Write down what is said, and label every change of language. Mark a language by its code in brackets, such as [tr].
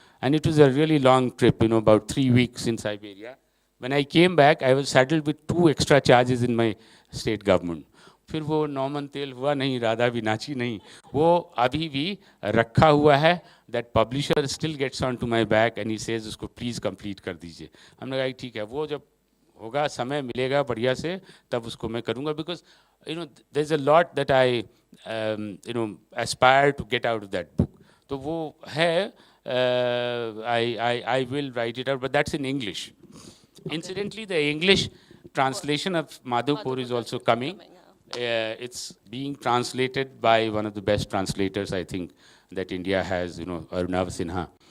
[en] And it was a really long trip, you know, about 3 weeks in Siberia. When I came back, I was saddled with 2 extra charges in my state government. [hi] फिर वो Naumann तेल हुआ नहीं, राधा विनाची नहीं, वो अभी भी रखा हुआ है. [en] that publisher still gets on to my back and he says [hi] उसको प्लीज़ कंप्लीट कर दीजिए. हमने कहा ठीक है, वो जब होगा समय मिलेगा बढ़िया से तब उसको मैं करूँगा. [en] Because you know there is a lot that I you know aspire to get out of that book. [hi] तो वो है, [en] I will write it out, but that's in English. Incidentally, the English translation of Madhupur is also coming. It's being translated by one of the best translators, I think, that India has, you know, Arnav Sinha.